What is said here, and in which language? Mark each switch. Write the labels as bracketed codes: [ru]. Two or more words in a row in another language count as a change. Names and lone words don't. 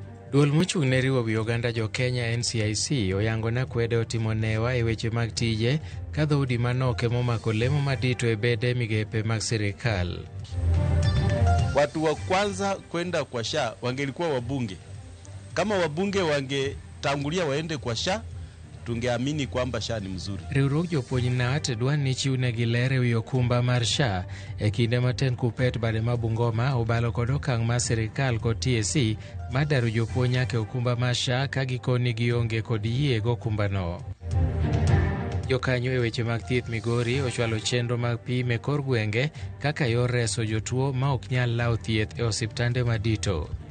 [luo] Duol mochung' ne riwo wi oganda jo Kenya NCIC oyango na kwede otimo newa e weche mag tije ka dhoudi manok emomako lemo madito e bede migepe mag sirikal. [sw] Watu wa kwanza kwenda kwa SHA wangelikuwa wabunge. Kama wabunge wangetangulia waende kwa SHA, tungeamini kwamba SHA ni mzuri. [luo] Riwruok jopuonj NAT dwa ni chiwnegi ler ewi okumba mar SHA e kinde maten Kuppet bade ma Bungoma obalo kod okang' mar sirikal kod TSC madaro jopuonj nyaka okumba mar SHA ka gikoni gionge kod yie gokumbano. Jokanyo e weche mag thieth Migori ochwalo chenro mag pim e kor gwenge kaka yor reso jotuo ma ok nyal lawo thieth e osiptande madito.